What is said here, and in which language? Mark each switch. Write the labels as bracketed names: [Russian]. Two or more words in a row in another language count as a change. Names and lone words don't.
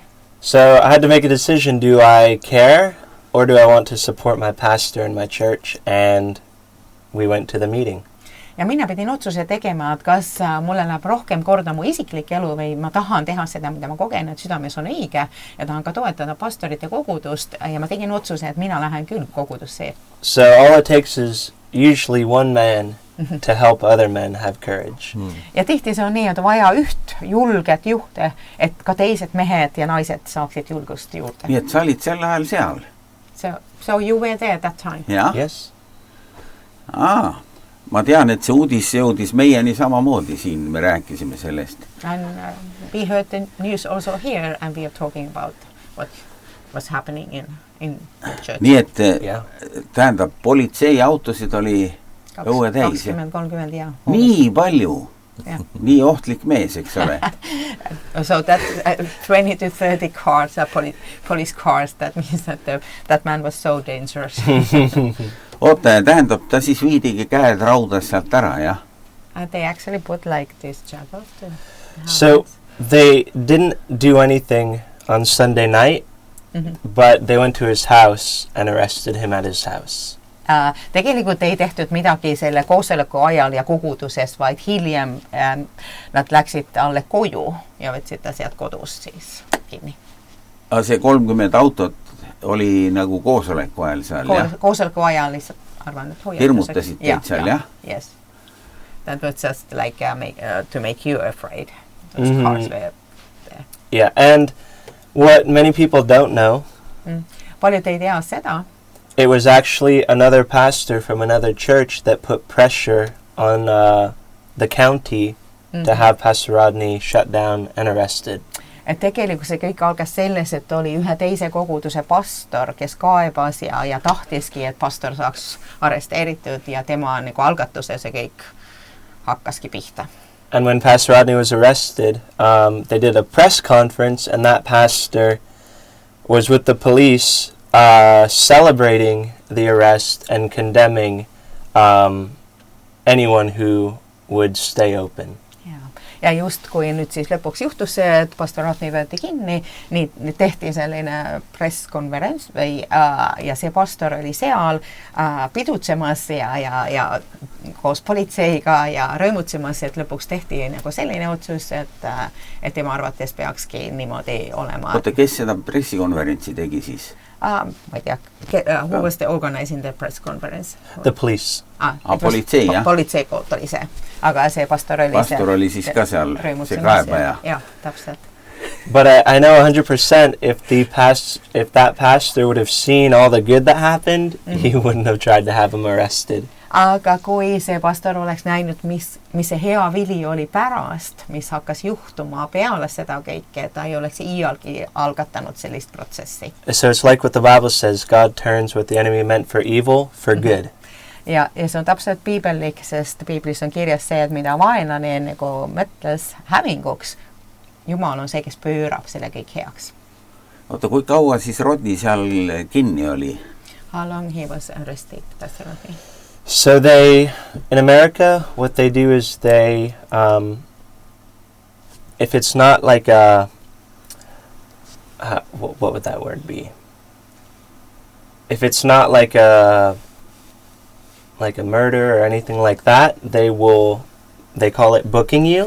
[English] So I had to make a decision, do I care or do I want to support my pastor in my church, and we went to the meeting. [Estonian] Ja mina pidin otsuse tegema, et kas mulle läheb rohkem korda mu isiklik elu või ma tahan teha seda, mida ma kogen, et südames on õige ja tahan ka toetada pastorit ja kogudust ja ma tegin otsuse, et mina lähen küll kogudusse. [English] So all it takes is usually one man to help other men have courage. [Estonian] Ja tihti see on nii, et vaja üht julget juhte, et ka teised mehed ja naised saaksid julgust juurde. Nii et sa olid sel ajal seal? [English] So you were there that time? [Estonian] Ja? [English] Yes. [Estonian] Ma tean, et see uudis jõudis meieni samamoodi siin, me rääkisime sellest. [English] And we heard the news also here and we are talking about what was happening in the church. [Estonian] Nii et tähendab, politsei autosid oli õue täis. 20-30 ja. Nii palju? Nii ohtlik mees, eks ole? [English] So that 20-30 cars, police cars, that means that man was so dangerous. [Estonian] Oota, ja tähendab, ta siis viidigi käed raudas sealt ära, jah? [English] They actually put like this jackals to... So they didn't do anything on Sunday night, but they went to his house and arrested him at his house. [Estonian] Tegelikult ei tehtud midagi selle koosoleku ajal ja koguduses, vaid hiljem nad läksid alle koju ja võtsid ta sealt kodus siis kinni. See 30 autot oli nagu koosoleku ajal seal, jah? Koosoleku ajal lihtsalt arvan, et hoiatuseks. Hirmutasid teid seal, jah? [English] Yes. That was just like to make you afraid. Those cars were there. Yeah, and what many people don't know [Estonian] paljud ei tea seda, [English] it was actually another pastor from another church that put pressure on the county to have Pastor Rodney shut down and arrested. [Estonian] Et tegelikult see kõik algas selles, et oli ühe teise koguduse pastor, kes kaebas ja tahtiski, et pastor saaks arresteeritud ja tema nagu algatuse see kõik hakkaski pihta. [English] And when Pastor Rodney was arrested, they did a press conference, and that pastor was with the police celebrating the arrest and condemning anyone who would stay open. [Estonian] Ja just kui nüüd siis lõpuks juhtus see, et pastor Rodney võeti kinni, nii tehti selline presskonverents ja see pastor oli seal pidutsemas ja koos politseiga ja rõõmutsemas, et lõpuks tehti nagu selline otsus, et tema arvates peakski niimoodi olema. Oota, kes seda pressikonverentsi tegi siis? Ma ei tea, [English] who was the organizing the press conference? The police. [Estonian] Politsei, jah? Politsei poolt oli see, aga see pastor oli pastor oli siis ka seal, see kaebaja. Jah, täpselt. [English] But I know 100% if that pastor would have seen all the good that happened, he wouldn't have tried to have him arrested. [Estonian] Aga kui see pastor oleks näinud, mis see hea vili oli pärast, mis hakkas juhtuma peale seda kõike, ta ei oleks iialgi algatanud sellist protsessi. [English] So it's like what the Bible says, God turns what the enemy meant for evil for good. [Estonian] Ja see on täpselt piibellik, sest piiblis on kirjas see, et mida vaenlane nagu mõtles hävinguks, Jumal on see, kes pöörab selle kõik heaks. Oota, kui kaua siis Rodney seal kinni oli? [English] How long he was arrested, Pastor Rodney? So in America, what they do is they, if it's not like what would that word be? If it's not like a murder or anything like that, they call it booking you.